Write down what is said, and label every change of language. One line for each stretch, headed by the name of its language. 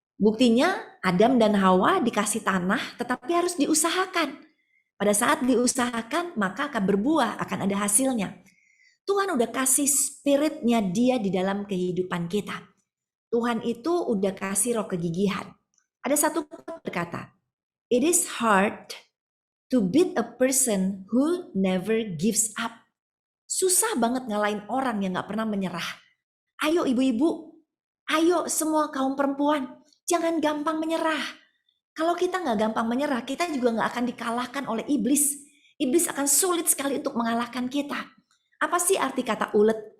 Indonesian: Buktinya Adam dan Hawa dikasih tanah tetapi harus diusahakan. Pada saat diusahakan maka akan berbuah, akan ada hasilnya. Tuhan udah kasih spiritnya Dia di dalam kehidupan kita. Tuhan itu udah kasih roh kegigihan. Ada satu quote berkata,
English: it is hard to beat a person who never gives up.
Indonesian: Susah banget ngalahin orang yang gak pernah menyerah. Ayo ibu-ibu, ayo semua kaum perempuan, jangan gampang menyerah. Kalau kita gak gampang menyerah, kita juga gak akan dikalahkan oleh iblis. Iblis akan sulit sekali untuk mengalahkan kita. Apa sih arti kata ulet?